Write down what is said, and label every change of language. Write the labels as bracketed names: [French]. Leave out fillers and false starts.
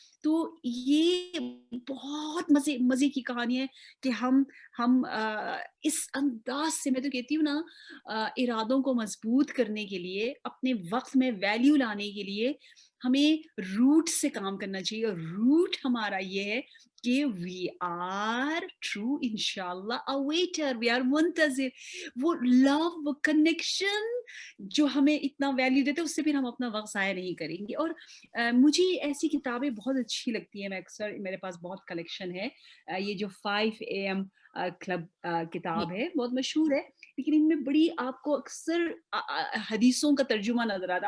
[Urdu] تو یہ بہت مزے کی کہانی ہے کہ ہم اس انداز سے، میں تو کہتی ہوں نا، ارادوں کو مضبوط کرنے کے لیے، اپنے وقت میں ویلیو لانے کے لیے ہمیں روٹ سے کام کرنا چاہیے. اور روٹ ہمارا یہ ہے [English] کہ we are true انشاءاللہ awaiter, we are منتظر. [Urdu] وہ لو، وہ کنیکشن جو ہمیں اتنا ویلیو دیتے اس سے پھر ہم اپنا وقت ضائع نہیں کریں گے. اور مجھے ایسی کتابیں بہت اچھی لگتی ہیں. میں اکثر، میرے پاس بہت کلیکشن ہے. یہ جو 5 AM کلب کتاب ہے، بہت مشہور ہے، لیکن ان میں بڑی آپ کو اکثر حدیثوں کا ترجمہ نظر آتا ہے.